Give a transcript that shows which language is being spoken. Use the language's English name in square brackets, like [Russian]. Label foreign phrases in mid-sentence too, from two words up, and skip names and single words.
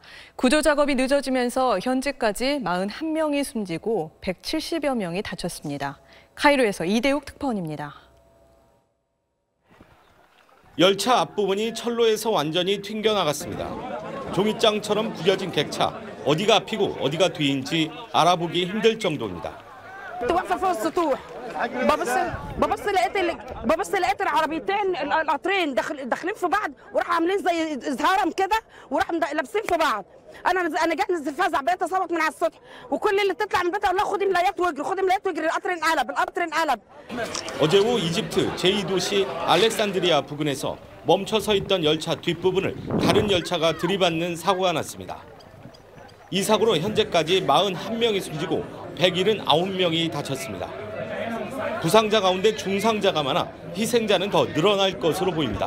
[Korean] 구조 작업이 늦어지면서 현재까지 41명이 숨지고 170여 명이 다쳤습니다. 카이로에서 이대욱 특파원입니다. 열차 앞부분이 철로에서 완전히 튕겨나갔습니다. 종이장처럼 구겨진 객차, 어디가 앞이고 어디가 뒤인지 알아보기 힘들 정도입니다. [Arabic] ببص لقيت العربيتين القطرين داخلين في بعض وراح عاملين زي هرم كده وراح لابسين في بعض. انا جاي انزل فزع بقيت اصوت من على السطح وكل اللي تطلع من بيتها اقول لها خدي ملايات واجري خدي ملايات واجري القطر انقلب. [Korean] 어제 오후 이집트 제2도시 알렉산드리아 부근에서 멈춰서 있던 열차 뒷부분을 다른 열차가 들이받는 사고가 났습니다. 이 사고로 현재까지 41명이 숨지고 179명이 다쳤습니다. 부상자 가운데 중상자가 많아 희생자는 더 늘어날 것으로 보입니다.